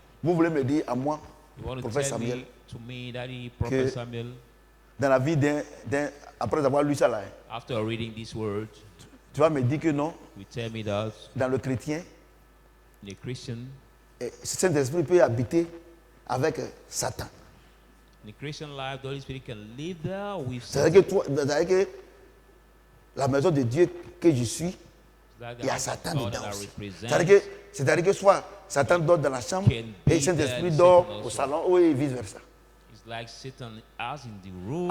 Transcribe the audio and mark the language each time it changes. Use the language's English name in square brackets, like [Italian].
[French] vous voulez me dire à moi, prophète Samuel, [English] to me, Daddy, Prophet Samuel, [French] dans la vie après avoir lu ça là, [English] after reading this word, [French] tu vas me dire que non, [English] you tell me that [French] dans le chrétien, [English] the Christian, [French] ce Saint-Esprit peut habiter avec Satan. [English] In the Christian life, the Holy Spirit can live there with Satan. [French] C'est-à-dire que la maison de Dieu que je suis, il y a Satan dedans. C'est-à-dire que soit Satan dort dans la chambre et Saint-Esprit dort au salon et vice-versa. [English] Like Satan as in the room,